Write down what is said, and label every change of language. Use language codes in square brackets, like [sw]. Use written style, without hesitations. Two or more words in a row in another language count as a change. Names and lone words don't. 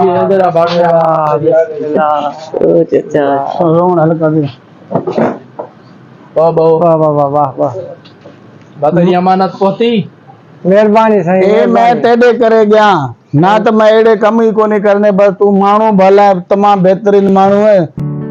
[sd] जरा भाटिया बिस्मिल्लाह ओ चाचा रोन हल्का दे वाह वाह वाह वाह वाह वाह बतरी अमानत पहुंची महिरबानी साईं ए मैं तेॾे करे गया ना तो मैं अहिड़े कम ई कोन्हे करने बस तू माण्हू भला तमामु बहितरीन माण्हू है